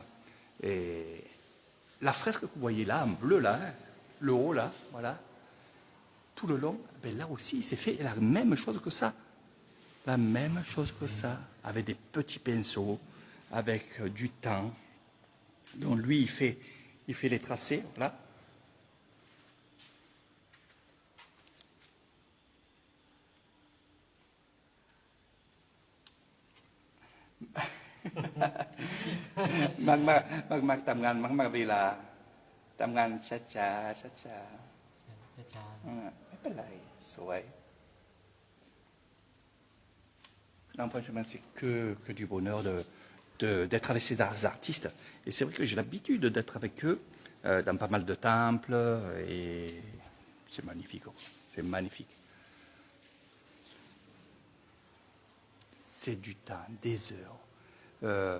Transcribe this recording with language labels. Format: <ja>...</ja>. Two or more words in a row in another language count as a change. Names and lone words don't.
<fr>Et la fresque que vous voyez là, en bleu là, hein, le haut là, voilà, tout le long, ben là aussi, c'est fait la même chose que ça. La même chose que ça, avec des petits pinceaux, avec du temps. Donc lui, il fait les tracés, voilà.</fr> <th>Mag ทำงานมักเวลาทำงานช้า ช้า ไม่เป็นไรสวย</th> <fr>Non, franchement, c'est que du bonheur d'être avec ces artistes. Et c'est vrai que j'ai l'habitude d'être avec eux dans pas mal de temples et c'est magnifique. C'est magnifique. C'est du temps, des heures.</fr>